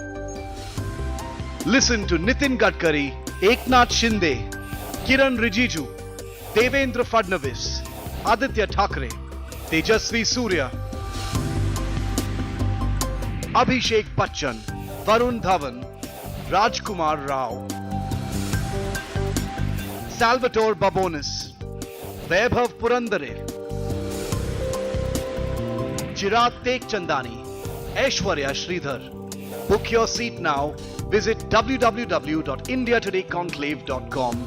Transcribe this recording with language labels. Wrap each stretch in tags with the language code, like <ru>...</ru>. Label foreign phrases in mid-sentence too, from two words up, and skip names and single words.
<en>Listen to Nitin Gadkari, Eknath Shinde, Kiran Rijiju, Devendra Fadnavis, Aditya Thackeray, Tejasvi Surya, Abhishek Bachchan, Varun Dhawan, Rajkumar Rao, Salvatore Babonis, Vaibhav Purandare, Chirag Tekchandani, Aishwarya Sridhar. Book your seat now. Visit www.indiatodayconclave.com.</en>